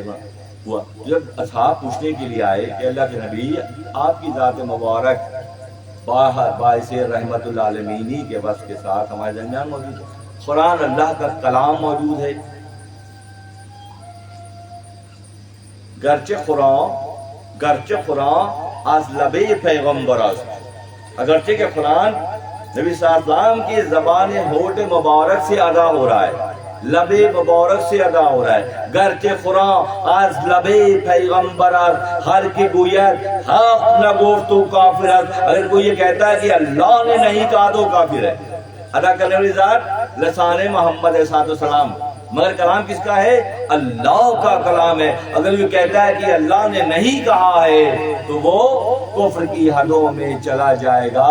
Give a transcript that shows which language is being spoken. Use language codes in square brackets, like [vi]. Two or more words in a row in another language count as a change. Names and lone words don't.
[ur] ہوا جب اصحاب پوچھنے کے لیے آئے کہ اللہ کے نبی آپ کی ذات مبارک باعث رحمت العالمینی کے وصف کے ساتھ ہمارے درمیان موجود ہے، قرآن اللہ کا کلام موجود ہے، [fa] گرچہ قرآن از لب پیغمبر است. [ur] اگرچہ کہ قرآن نبی صلی اللہ علیہ وسلم کی زبان ہونٹ مبارک سے ادا ہو رہا ہے، لب مبارک سے ادا ہو رہا ہے. [fa] گرچہ قرآن از لب پیغمبر است، ہر کی گوید حق نہ گفت تو کافر است. [ur] اگر کوئی یہ کہتا ہے کہ اللہ نے نہیں کہا تو کافر ہے. ادا کرنے والی ذات لسان محمد صلی اللہ علیہ وسلم، مگر کلام کس کا ہے؟ اللہ کا کلام ہے. اگر یہ کہتا ہے کہ اللہ نے نہیں کہا ہے تو وہ کفر کی حدوں میں چلا جائے گا.